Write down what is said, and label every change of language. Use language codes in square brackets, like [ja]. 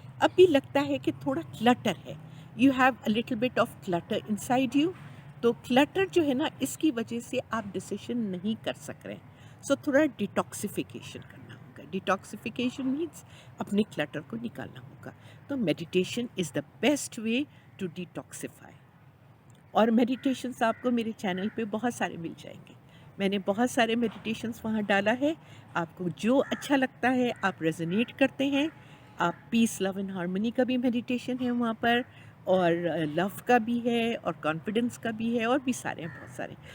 [ur] اب بھی لگتا ہے کہ تھوڑا کلٹر ہے, you have a little bit of clutter in side you. تو کلٹر جو ہے نا, اس کی وجہ سے آپ ڈیسیشن نہیں کر سک رہے. سو تھوڑا ڈیٹاکسیفیکیشن کرنا ہوگا. ڈیٹاکسیفیکیشن مینس اپنے کلٹر کو نکالنا ہوگا. [en] تو meditation is the best way to detoxify. [ur] اور میڈیٹیشنس آپ کو میرے چینل پہ بہت سارے مل جائیں گے. میں نے بہت سارے میڈیٹیشنس وہاں ڈالا ہے. آپ کو جو اچھا لگتا ہے, آپ ریزونیٹ کرتے ہیں, آپ پیس, لو اینڈ ہارمنی کا بھی میڈیٹیشن ہے وہاں پر, اور لو کا بھی ہے, اور کانفیڈنس کا بھی ہے, اور بھی سارے ہیں, بہت سارے.